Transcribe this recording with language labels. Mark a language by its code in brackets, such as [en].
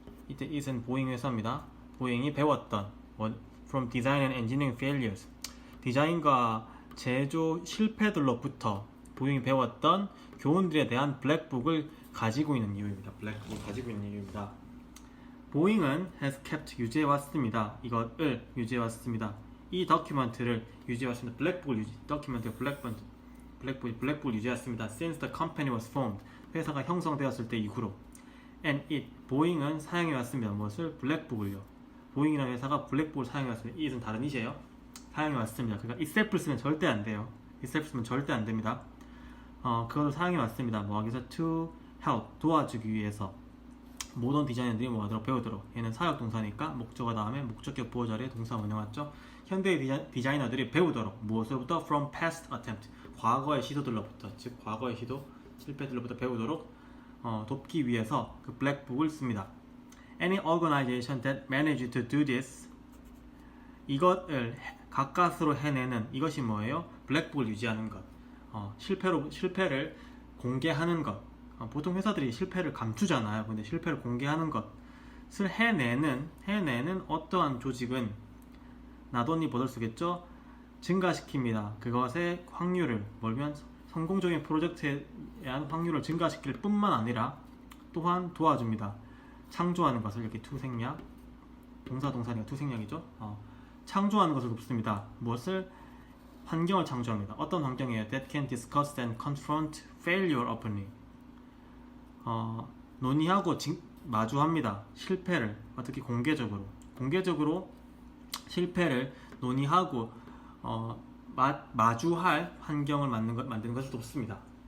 [en] It isn't [ko] 보잉 회사입니다. 보잉이 배웠던 [en] from design and engineering failures [ko] 디자인과 제조 실패들로부터 보잉이 배웠던 교훈들에 대한 블랙북을 가지고 있는 이유입니다. 블랙북을 가지고 있는 이유입니다. 보잉은 [en] has kept [ko] 유지해왔습니다. 이것을 유지해왔습니다. 이 더큐먼트를 유지해왔습니다. 블랙북을 블랙북을 유지해왔습니다. [en] Since the company was formed [ko] 회사가 형성되었을 때 이후로 [en] and it [ko] 보잉은 사용해왔습니다. 무엇을? 블랙북을요. 보잉이라는 회사가 블랙북을 사용해왔습니다. it은 다른 이제요. 사용해왔습니다. 그러니까 itself 쓰면 절대 안 돼요. itself 쓰면 절대 안 됩니다. 그것을 사용해왔습니다. 뭐 하기 위해서 [en] to help [ko] 도와주기 위해서 모든 디자이너들이 뭐 하도록 배우도록 얘는 사역 동사니까 목적어 다음에 목적격 보호 자리에 동사 원형왔죠. 현대의 디자이너들이 배우도록 무엇으로부터? [en] from past attempt [ko] 과거의 시도들로부터 즉 과거의 시도 실패들로부터 배우도록 돕기 위해서 그 블랙북을 씁니다. [en] Any organization that managed to do this [ko] 이것을 가까스로 해내는 이것이 뭐예요? 블랙북을 유지하는 것. 실패를 공개하는 것. 보통 회사들이 실패를 감추잖아요. 근데 실패를 공개하는 것을 해내는 어떠한 조직은 나돈니 버들 쓰겠죠? 증가시킵니다. 그것의 확률을 멀면 성공적인 프로젝트에 대한 확률을 증가시킬 뿐만 아니라 또한 도와줍니다. 창조하는 것을 이렇게 투생략 동사니까 투생략이죠. 창조하는 것을 돕습니다. 무엇을? 환경을 창조합니다. 어떤 환경이에요? [en] That can discuss and confront failure openly. [ko] 논의하고 마주합니다. 실패를 어떻게 공개적으로 실패를 논의하고 마주할 환경을 만드는 것을 돕습니다.